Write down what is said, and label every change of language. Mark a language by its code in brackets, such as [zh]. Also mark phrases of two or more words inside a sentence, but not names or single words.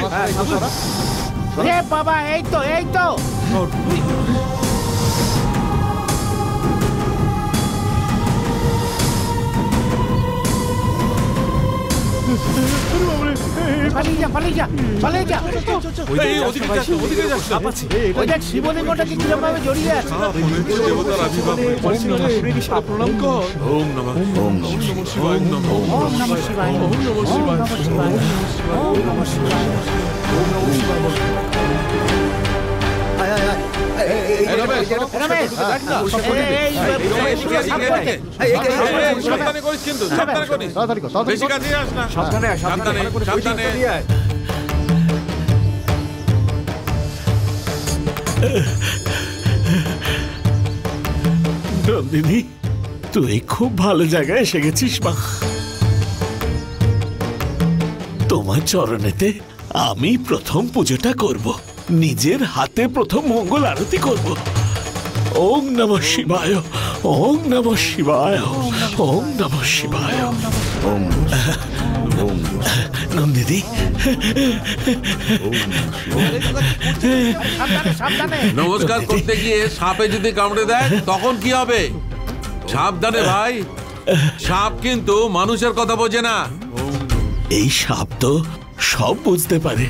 [bn] রে বাবা, এই তো, এই তো। পালিয়ে যা, পালিয়ে যা, পালিয়ে যা। ওই দেখ শিবলিঙ্গটা কি কিরকম ভাবে জড়িয়ে আছে। [sa] ওম নমঃ ওম নমঃ শিবায়, ওম নমঃ ওম নমঃ শিবায়, ওম নমঃ শিবায়, ওম নমঃ শিবায়, ওম নমঃ শিবায়। [bn] সাবধানে করিস কিন্তু, সাবধানে করিস, বেশি কাছে যাস না। সাবধানে সাবধানে সাবধানে। নন্দিনী, তুই খুব ভালো জায়গায় এসে গেছিস মা। তোমার চরণেতে আমি প্রথম পুজোটা করব, নিজের হাতে প্রথম মঙ্গল আরতি করব। [sa] ওম নমঃ শিবায়, ওম নমঃ শিবায়, ওম নমঃ শিবায়। ওম ওম নন্দিনী, [bn] নমস্কার করতে গিয়ে সাপে যদি কামড়ে দেয় তখন কি হবে? সাবধানে ভাই, সাপ কিন্তু মানুষের কথা বোঝে না। এই সাপ তো সব বুঝতে পারে।